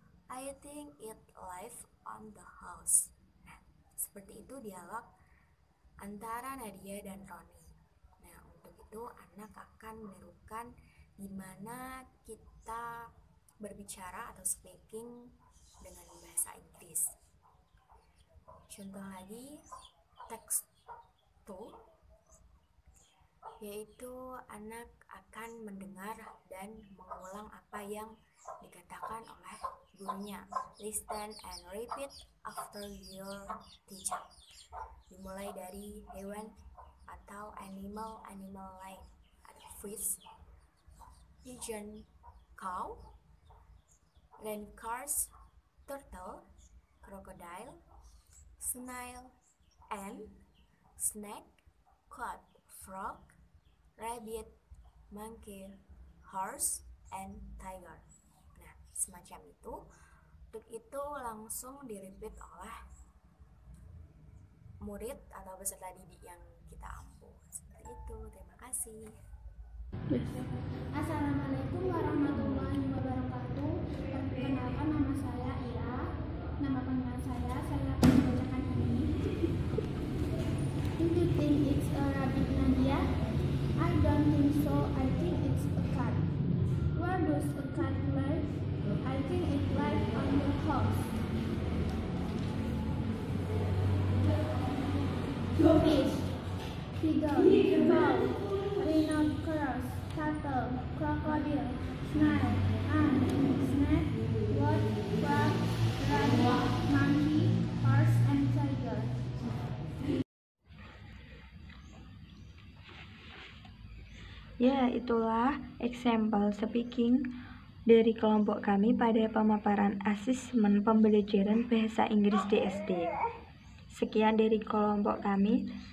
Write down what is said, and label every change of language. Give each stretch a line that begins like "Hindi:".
English: "I think it lives on the house."
Indonesian: Nah, seperti itu dialog antara Nadia dan Roni. Nah, untuk itu anak akan menirukan gimana kita berbicara atau speaking dengan bahasa Inggris. Contoh lagi, text 2, yaitu anak akan mendengar dan mengulang apa yang dikatakan oleh gurunya.
English: Listen and repeat after your teacher.
Indonesian: Dimulai dari hewan atau animal lain.
English: Ada fish, pigeon, cow, rain cars, turtle, crocodile, snail, ant, snake, cat, frog, rabbit, monkey, horse, and tiger. Nah,
Indonesian: semacam itu. Untuk itu langsung di-repeat oleh murid atau peserta didik yang kita ampuh. Seperti itu. Terima kasih. Assalamualaikum warahmatullahi wabarakatuh. Perkenalkan, nama saya Ira. Nama panggilan saya akan membacakan ini.
English: Do you think it's a rabbit, Nadia? I don't think so. I think it's a cat. Where does a cat live? I think it lives on the house. Fish, seagull, cow, rhinoceros, turtle, crocodile, snail, ant, snake, bird, frog, rabbit, monkey, horse, and tiger.
Indonesian: Ya, itulah example speaking dari kelompok kami pada pemaparan asesmen pembelajaran bahasa Inggris di SD. Sekian dari kelompok kami.